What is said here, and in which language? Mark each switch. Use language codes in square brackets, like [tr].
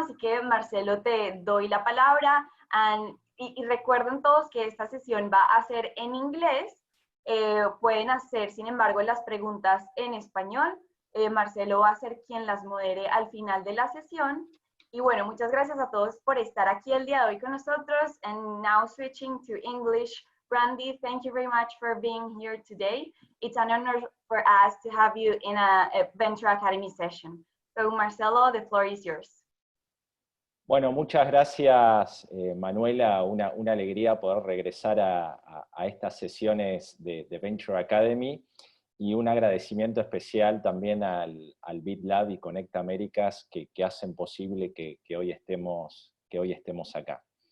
[es] Así que, Marcelo, te doy la palabra. Y recuerden todos que esta sesión va a ser en inglés. Pueden hacer, sin embargo, las preguntas en español. Marcelo va a ser quien las modere al final de la sesión. Y bueno, muchas gracias a todos por estar aquí el día de hoy con nosotros. [en] And now switching to English, Randy, thank you very much for being here today. It's an honor for us to have you in a Venture Academy session. So Marcelo, the floor is yours. [es] Bueno, muchas gracias, Manuela. Una alegría poder regresar a estas sesiones de Venture Academy y un agradecimiento especial también al BitLab y ConnectaAmericas que hacen posible que hoy estemos acá.